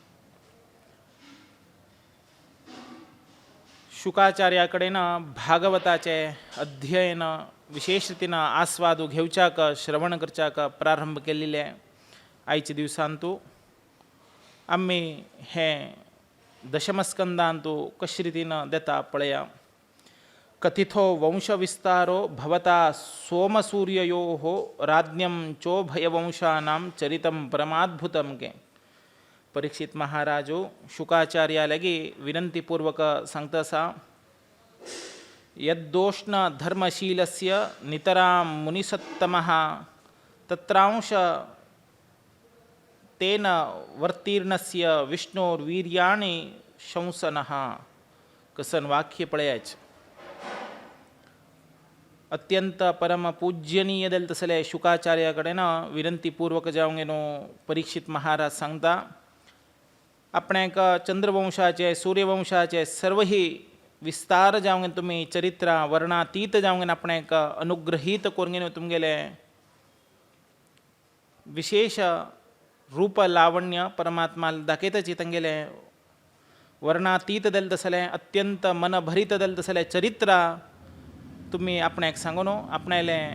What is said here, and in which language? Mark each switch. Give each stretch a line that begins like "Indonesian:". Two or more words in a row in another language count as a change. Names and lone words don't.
Konkani: शुकाचार्याकडेन भागवताचे अध्ययन विशेष रितीनं आस्वाद घेवच्याक श्रवण करच्याक प्रारंभ केल्ले आयच्या दिवसांतू आम्ही हे दशमस्कंदांतू कशा रीतीनं देता पळया
Sanskrit: कथितो वंशविस्तारो भवता सोमसूर्ययोः राज्ञं चोभयवंशानां चरितं परमाद्भुतं
Konkani: के परीक्षित महाराजू शुकाचार्यालगी विनंतीपूर्वक सांगतसा
Sanskrit: यद्दोष्ण धर्मशीलस्य नितरां मुनिसत्तमः तत्रांश तेन वर्तीर्णस्य विष्णोर्वीर्याणि शंसनः
Konkani: कसन वाक्य पळयाच अत्यंत परम पूज्यनीय दिल तसले शुकाचार्याकडेन विनंतीपूर्वक जावंगेनो परीक्षित महाराज सांगता आपणाक चंद्रवंशाचे सूर्यवंशाचे सर्वही विस्तार जावंगे तुम्ही चरित्र वर्णातीत जावंगे आपणाक अनुग्रहीत करून तुमगेले विशेष रूप लावण्य परमात्मा दाखयताची तांगेले वर्णातीत दिल तसले अत्यंत मन भरीत दिल तसले चरित्र तुम्ही आपणाक सांगूनो आपणाले